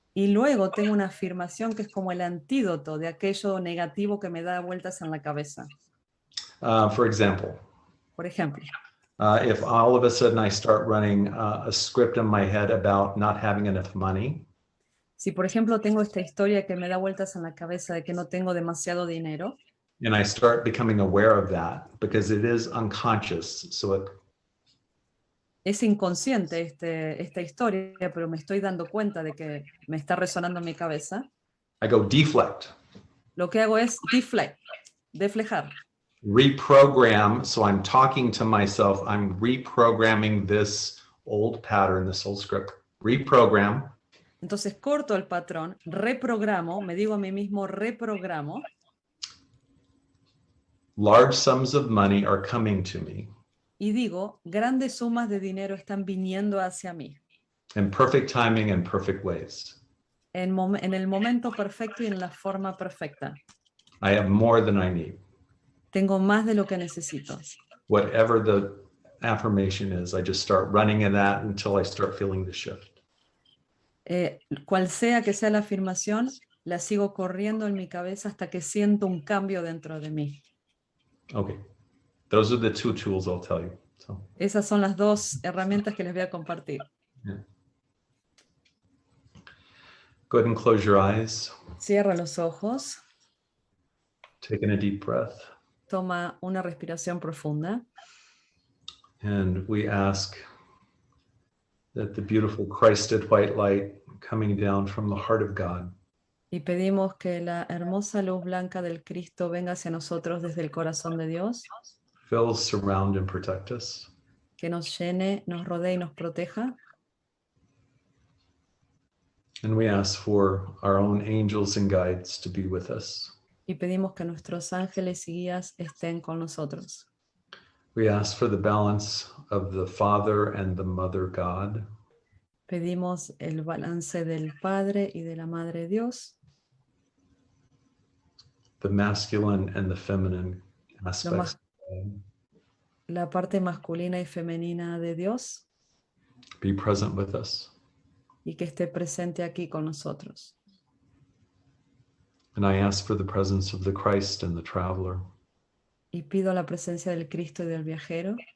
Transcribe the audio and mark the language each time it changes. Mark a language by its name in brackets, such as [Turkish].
[Spanish] Y luego tengo una afirmación que es como el antídoto de aquello negativo que me da vueltas en la cabeza. [English] For example, [Spanish] Por ejemplo, [English] if all of a sudden I start running a script in my head about not having enough money, [Spanish] si por ejemplo tengo esta historia que me da vueltas en la cabeza de que no tengo demasiado dinero, [English] and I start becoming aware of that because it is unconscious, so it [Spanish] es inconsciente esta historia, pero me estoy dando cuenta de que me está resonando en mi cabeza. [English] I go deflect. [Spanish] Lo que hago es deflejar. [English] Reprogram, so I'm talking to myself, I'm reprogramming this old pattern, this old script. Reprogram. [Spanish] Entonces corto el patrón, reprogramo, me digo a mí mismo reprogramo. [English] Large sums of money are coming to me. [Spanish] Y digo, grandes sumas de dinero están viniendo hacia mí. [English] In perfect timing and perfect ways. [Spanish] En el momento perfecto y en la forma perfecta. [English] I have more than I need. [Spanish] Tengo más de lo que necesito. [English] Whatever the affirmation is, I just start running in that until I start feeling the shift. [Spanish] Cual sea que sea la afirmación, la sigo corriendo en mi cabeza hasta que siento un cambio dentro de mí. [English] Okay. Those are the two tools I'll tell you. So, [Spanish] Esas son las dos herramientas que les voy a compartir. [English] yeah. Go ahead and close your eyes. [Spanish] Cierra los ojos, [English] Take in a deep breath. [Spanish] toma una respiración profunda [English] And we ask that the beautiful Christed white light coming down from the heart of God [Spanish] y pedimos que la hermosa luz blanca del Cristo venga hacia nosotros desde el corazón de Dios, [English] fill, surround, and protect us. [Spanish] que nos llene, nos rodee y nos proteja. [English] And we ask for our own angels and guides to be with us. [Spanish] Y pedimos que nuestros ángeles y guías estén con nosotros. [English] We ask for the balance of the Father and the Mother God. [Spanish] Pedimos el balance del Padre y de la Madre Dios, [English] The masculine and the feminine aspects. [Spanish] la parte masculina y femenina de Dios, [English] Be present with us. [Spanish] y que esté presente aquí con nosotros. [English] And I ask for the presence of the Christ and the traveler, [Spanish] Y pido la presencia del Cristo y del viajero,